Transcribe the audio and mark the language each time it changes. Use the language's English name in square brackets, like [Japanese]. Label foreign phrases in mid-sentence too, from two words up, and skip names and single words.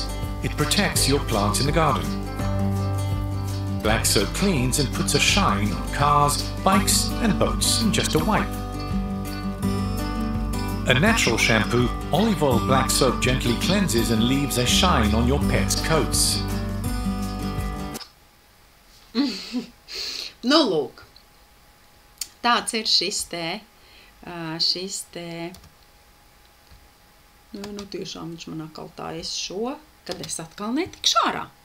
[English] It protects your plants in the garden. Black soap cleans and puts a shine on cars, bikes and boats in just a wipe. A natural shampoo, olive oil black soap gently cleanses and leaves a shine on your pet's coats. [Latvian] Lūk, tāds ir šis te, tiešām viņš man atkal tā es šo, kad es atkal netikšu ārā.